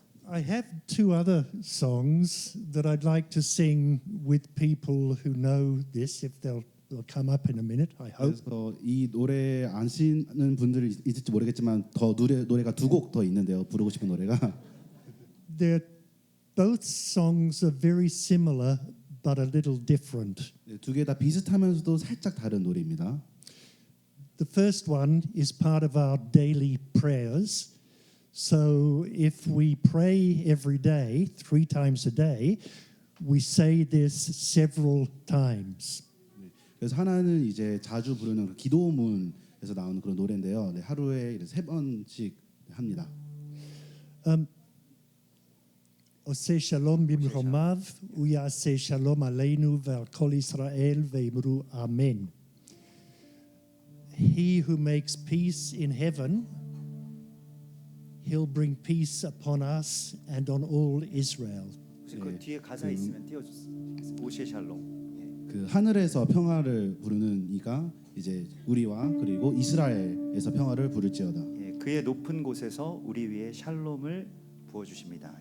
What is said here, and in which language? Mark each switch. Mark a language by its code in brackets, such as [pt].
[en] I have two other songs that I'd like to sing with people who know this, if they'll come up in a minute, I hope. [ko] 그래서 이 노래 아시는 분들이 있을지 모르겠지만 더 노래가 두 곡 더 있는데요. 부르고 싶은 노래가 [en] They're both songs are very similar but a little different. [ko] 두 개 다 비슷하면서도 살짝 다른 노래입니다. [en] The first one is part of our daily prayers. So if we pray every day, 3 times a day, we say this several times. [ko] 그래서 하나는 이제 자주 부르는 그 기도문에서 나오는 그런 노래인데요. 네, 하루에 3번씩 합니다. [he] עושה שלום במרומיו, הוא יעשה שלום עלינו ועל כל ישראל ויאמרו אמן. [en] He who makes peace in heaven, he'll bring peace upon us and on all Israel. [ko] 혹시 그 뒤에 가사 있으면 띄워주세요. [he] 오시에 샬롬. [ko] 그 하늘에서 평화를 부르는 이가 이제 우리와 그리고 이스라엘에서 평화를 부를지어다. 예, 그의 높은 곳에서 우리 위에 샬롬을 부어 주십니다.